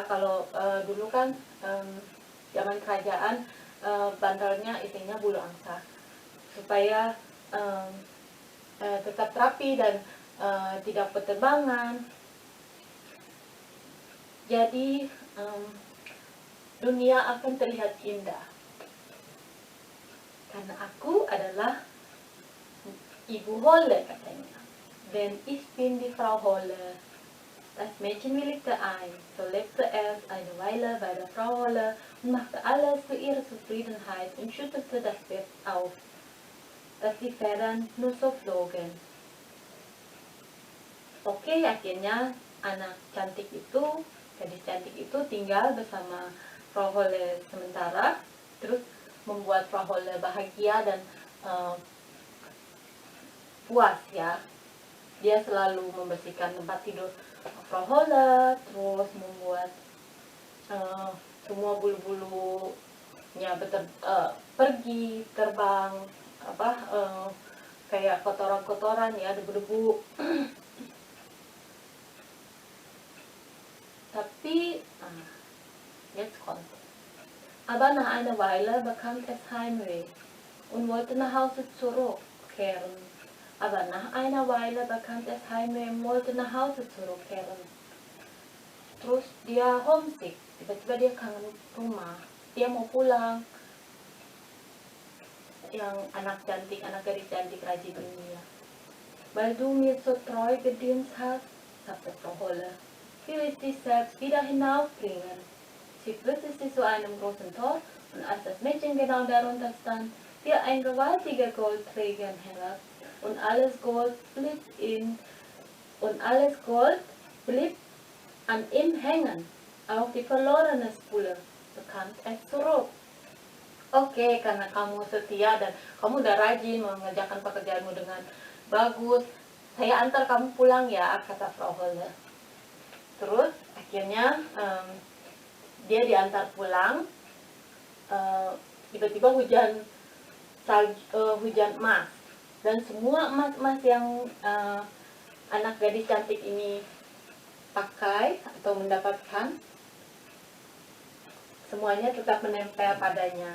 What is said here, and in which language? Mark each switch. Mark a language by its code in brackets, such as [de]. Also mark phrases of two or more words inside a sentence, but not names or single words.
[id] Kalau dulu kan zaman kerajaan bantalnya isinya bulu angsa supaya tetap rapi dan tidak berterbangan. Jadi dunia akan terlihat indah karena aku adalah Ibu Holle, katanya. [de] Denn ich bin die Frau Holle. Das Mädchen willigte ein, so lebte es eine Weile bei der Frau Holle und machte alles zu ihrer Zufriedenheit und schüttelte das Bett auf, dass die Federn nur so flogen. [id] Oke, akhirnya anak cantik itu Gadis cantik itu tinggal bersama Frau Holle sementara, terus membuat Frau Holle bahagia dan puas ya. Dia selalu membersihkan tempat tidur Frau Holle, terus membuat semua bulu-bulunya pergi terbang, kayak kotoran-kotoran ya, debu-debu. [de] Tapi jetzt kommt. Aber nach einer Weile bekam es Heimweh und wollte nach Hause zurückkehren. Aber nach einer Weile bekam es Heimweh und wollte nach Hause zurückkehren. [id] Terus dia homesick, tiba-tiba dia kangen rumah, dia mau pulang. Yang anak gadis cantik rajin ini ya. [de] Weil du mir so treu gedient hast, sagte Frau Holle, will ich dich selbst wieder hinaufbringen. Sie führte sie zu einem großen Tor, und als das Mädchen genau darunter stand, fiel ein gewaltiger Goldträger herab, und alles Gold blieb an ihm hängen. Auch die verlorene Spule bekam es zurück. [id] Oke, karena kamu setia dan kamu udah rajin mengerjakan pekerjaanmu dengan bagus, saya antar kamu pulang ya, kata Frau Holle. Terus akhirnya dia diantar pulang. Tiba-tiba hujan emas, dan semua emas-emas yang anak gadis cantik ini pakai atau mendapatkan, semuanya tetap menempel padanya.